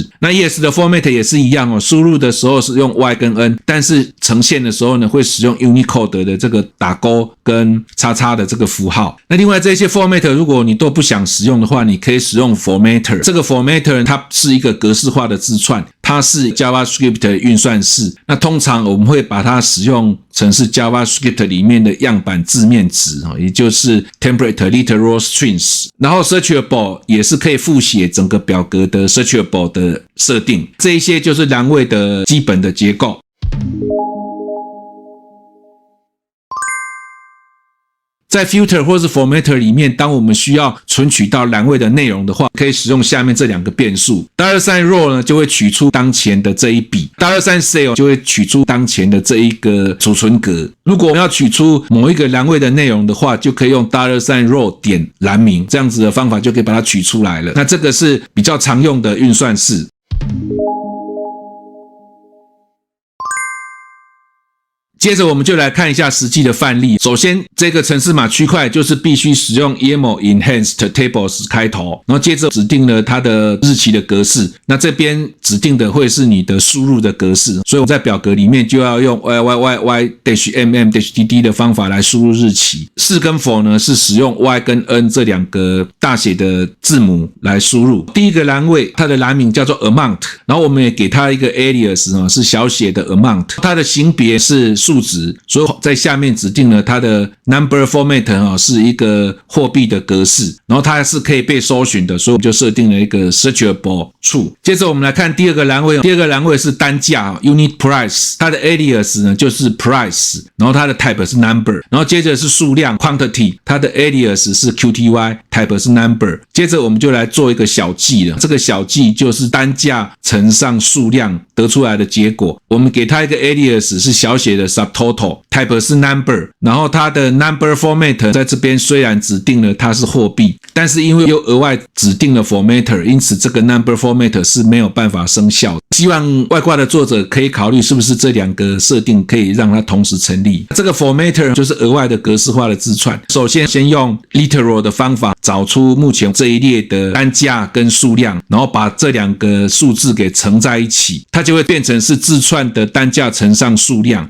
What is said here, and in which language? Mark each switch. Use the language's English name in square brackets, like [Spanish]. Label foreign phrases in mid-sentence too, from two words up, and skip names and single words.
[Chinese] 那 yes 的 format 也是一樣哦，輸入的時候是用 Y 跟 N， 但是呈現的時候呢，會使用 Unicode 的這個打勾跟叉叉的這個符號。那另外這些 format 如果你都不想使用的話，你可以使用 formatter。這個 formatter 它是一個格式化的字串，它是 JavaScript 的運算式。那通常我們會把它使用成是 JavaScript 裡面的樣板字面值，也就是 [English] template literal strings。 [Chinese] 然後 searchable 也是可以複寫整個表格的 searchable 的設定。這一些就是欄位的基本的結構。在 filter 或是 formatter 裡面，當我們需要存取到欄位的內容的話，可以使用下面這兩個變數。$row 呢就會取出當前的這一筆，$cell 就會取出當前的這一個儲存格。如果我們要取出某一個欄位的內容的話，就可以用$row 點欄名，這樣子的方法就可以把它取出來了。那這個是比較常用的運算式。接着我們就來看一下實際的範例。首先，這個程式碼區塊就是必須使用 [English] YAML enhanced tables [Chinese] 開頭，然後接着指定了它的日期的格式。那這邊指定的會是你的輸入的格式，所以我在表格裡面就要用 YYYY-mm-dd 的方法來輸入日期。是跟否呢，是使用 Y 跟 N 這兩個大寫的字母來輸入。第一個欄位，它的欄名叫做 amount，然後我們也給它一個 alias 是小寫的 amount， 它的型別是數值，所以在下面指定了它的 [English] number format [Chinese] 是一個貨幣的格式，然後它是可以被搜尋的，所以我們就設定了一個 [English] searchable true。 [Chinese] 接着我們來看第二個欄位，第二個欄位是單價 [English] unit price， [Chinese] 它的 alias 呢就是 price， 然後它的 type 是 number， 然後接着是數量 quantity， 它的 alias 是 qty，type 是 number。接着我們就來做一個小記了，這個小記就是單價乘上數量得出來的結果。我們給它一個 alias 是小寫的 subtotal，type 是 number， 然後它的 [English] number format [Chinese] 在這邊雖然指定了它是貨幣，但是因為又額外指定了 formatter， 因此這個 [English] number format [Chinese] 是沒有辦法生效的。希望外掛的作者可以考慮是不是這兩個設定可以讓它同時成立。這個 formatter 就是額外的格式化的字串。首先用 literal 的方法找出目前這一列的單價跟數量，然後把這兩個數字給乘在一起，它就會變成是字串的單價乘上數量。